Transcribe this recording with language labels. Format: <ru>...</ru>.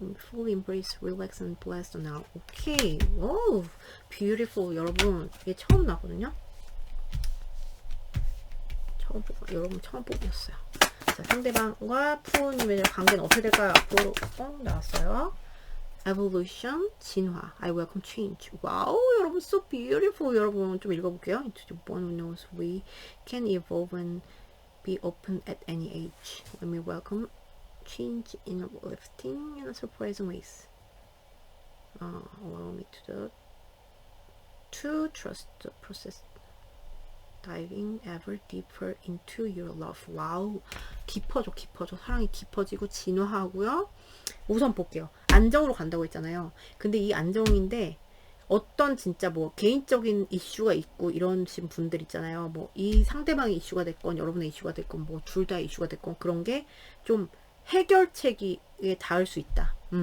<en>Fully embrace, relax and bless now.</en> <ko>오케이. 오, beautiful. 여러분, 이게 처음 나거든요. 여러분 처음 뽑았어요. 자, 상대방과 푸님의 관계는 어떻게 될까요? 앞으로 나왔어요.</ko> <en>Evolution,</en> <ko>진화.</ko> <en>I welcome change.</en> <ko>와우, 여러분</ko> <en>so beautiful.</en> <ko>여러분 좀 읽어볼게요.</ko> <en>Into the one who knows we can evolve and be open at any age. When we welcome change in uplifting and surprising ways. Allow me to trust the process. Diving ever deeper into your love.</en> <ko>와우, 깊어져. 사랑이 깊어지고 진화하고요. 우선 볼게요. 안정으로 간다고 했잖아요. 근데 이 안정인데 어떤 진짜 뭐 개인적인 이슈가 있고 이러신 분들 있잖아요. 뭐 이 상대방의 이슈가 됐건 여러분의 이슈가 됐건 뭐 둘 다 이슈가 됐건 그런 게 좀 해결책에 닿을 수 있다.</ko>